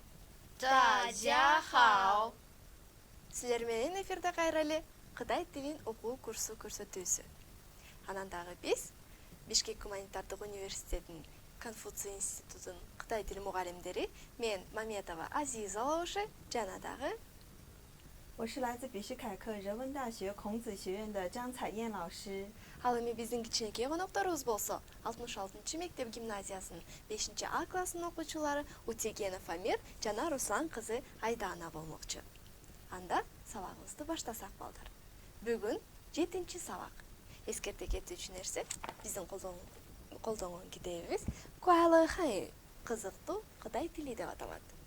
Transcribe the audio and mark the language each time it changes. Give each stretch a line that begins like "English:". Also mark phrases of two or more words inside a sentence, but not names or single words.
Chinese: 大家好。
Kyrgyz: Силер менен эфирде кайрылы Кытай тилин окуу курсу көрсөтүүсү. Анан дагы биз Бишкек гуманитардык университетинин Конфуций институтунун Кытай тили мугалимдери мен Маметова Азиза Лауши жана дагы
Chinese: 我是来自比什凯克人文大学孔子学院的张彩燕老师。
Kyrgyz: ал эми биздин кичинекей конокторубуз болсо 66 мектеп гимназиясынын 5А классынын окуучулары Утегенов Амир жана Руслан кызы Айдана болмокчу. Анда сабагыбызды баштасак балдар. Бүгүн 7-сабак. Эскерте кетүүчү нерсе биздин колдонгон китебибиз Куалы Хай кызыктуу Кытай тили деп аталат.